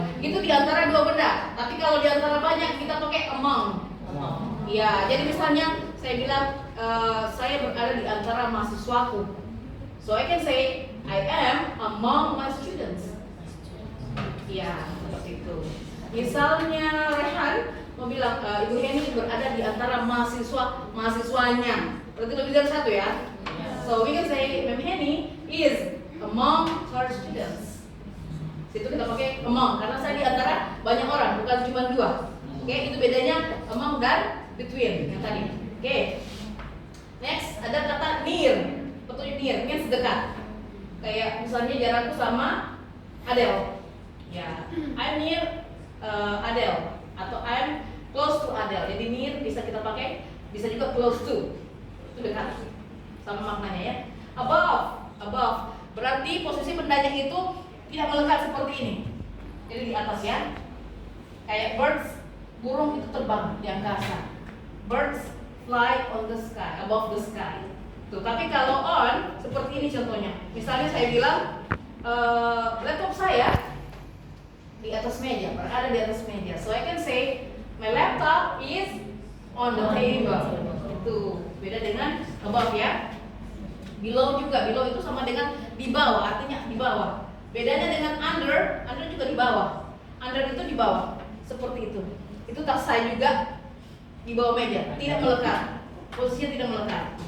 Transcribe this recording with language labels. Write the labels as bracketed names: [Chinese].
[Indonesian] Itu di antara dua benda. Tapi kalau di antara banyak kita pakai among. Ya, jadi misalnya saya bilang saya berada di antara mahasiswaku. [English] So I can say I am among my students. [Indonesian] Ya, seperti itu. Misalnya Rehan mau bilang Ibu Heni berada di antara mahasiswanya. Berarti lebih dari satu ya. [English] So we can say Mem Heni is among her students. [Indonesian] Situ kita pakai among karena saya di antara banyak orang, bukan cuma dua. Oke, itu bedanya among dan between yang tadi. Oke. Next ada kata near. Petunjuk near means dekat. Kayak misalnya jarakku sama Adele. [English] Ya, I'm near Adele atau I'm close to Adele. [Indonesian] Jadi near bisa kita pakai, bisa juga close to. Itu dekat. Sama maknanya ya. Above berarti posisi bendanya itu tidak melekat seperti ini. Jadi di atas ya. Kayak birds, burung itu terbang di angkasa. [English] Birds fly on the sky, above the sky. [Indonesian] Tuh, tapi kalau on seperti ini contohnya. Misalnya saya bilang laptop saya di atas meja, berada di atas meja. [English] So I can say my laptop is on the table. [Indonesian] Itu beda dengan above ya. Below juga, below itu sama dengan di bawah, artinya di bawah. Bedanya dengan under juga di bawah. Under itu di bawah, seperti itu. Itu tas saya juga di bawah meja, tidak melekat. Posisinya tidak melekat.